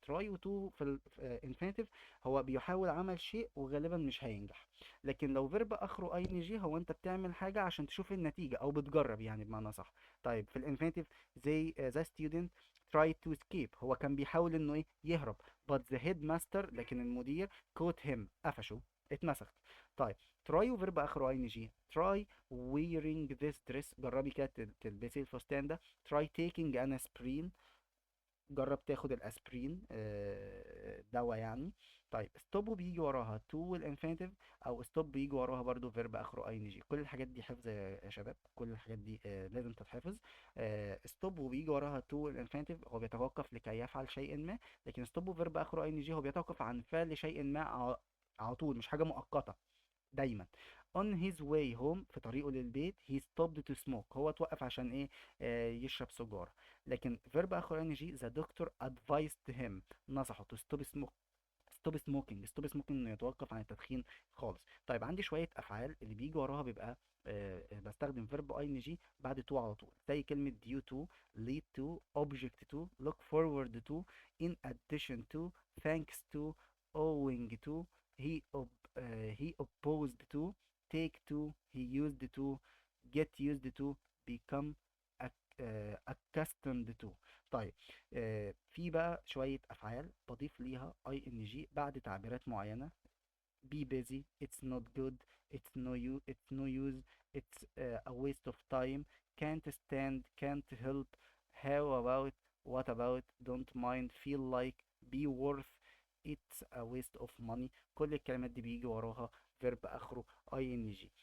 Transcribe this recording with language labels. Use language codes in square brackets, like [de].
[ar] تراي وتو في الانفينيتيف هو بيحاول عمل شيء وغالبا مش هينجح، لكن لو فيرب اخره اي ان جي هو انت بتعمل حاجة عشان تشوف النتيجة او بتجرب يعني بمعنى صح. طيب في الانفينيتيف زي [en] the student tried to escape، [ar] هو كان بيحاول انه ايه، يهرب. [en] but the headmaster [ar] لكن المدير [en] caught him، [ar] قفشه، اتمسك. طيب تراي وفيرب اخره اي ان جي. تراي [en] wearing this dress، [ar] جربي كده تلبسي الفستان ده. [en] try taking an aspirin، [ar] جرب تاخد الاسبرين، دواء يعني. طيب stop وبيجي وراها to والانفينيتيف، او stop بيجي وراها برضو فيرب اخره ing. كل الحاجات دي حفظ يا شباب، كل الحاجات دي لازم تتحفظ. stop وبيجي وراها to والانفينيتيف هو بيتوقف لكي يفعل شيء ما، لكن stop وفيرب اخره ing هو بيتوقف عن فعل شيء ما على طول، مش حاجة مؤقتة دايما. [en] on his way home [ar] في طريقه للبيت [en] he stopped to smoke، [ar] هو توقف عشان ايه؟ يشرب سيجارة. لكن فيرب اخر ing [en] the doctor advised him، [ar] نصحه [en] to stop smoke، [ar] ستوب سموكينج. ستوب سموكينج انه يتوقف عن التدخين خالص. طيب عندي شويه افعال اللي بيجي وراها بيبقى بستخدم فيرب اي ان جي بعد تو على طول، زي كلمه [en] due to، lead to، object to، look forward to، in addition to، thanks to، owing to، he opposed to، take to، he used to، get used to، become accustomed to. [ar] طيب في بقى شوية أفعال بضيف ليها اي ان جي بعد تعبيرات معينة. [en] be busy، it's not good، it's no use، it's a waste of time، can't stand، can't help، how about، what about، don't mind، feel like، be worth، it's a waste of money. [ar] كل الكلمات دي بيجي وراها فيرب اخره ing.